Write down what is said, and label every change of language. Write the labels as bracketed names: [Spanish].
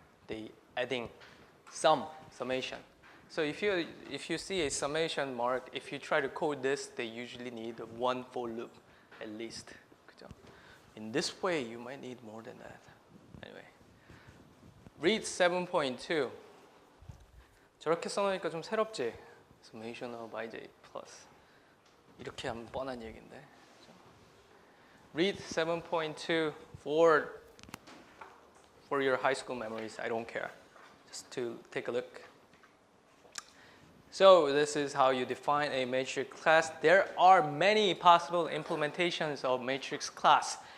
[English] They adding summation. So if you see a summation mark, if you try to code this, they usually need one for loop at least. [Korean] 그죠? [English] In this way, you might need more than that. Anyway, read 7.2. [Korean] 저렇게 써놓으니까 좀 새롭지? [English] Summation of ij plus. [Korean] 이렇게 하면 뻔한 얘기인데. [English] Read 7.2 for your high school memories. I don't care. Just to take a look. So this is how you define a matrix class. There are many possible implementations of matrix class.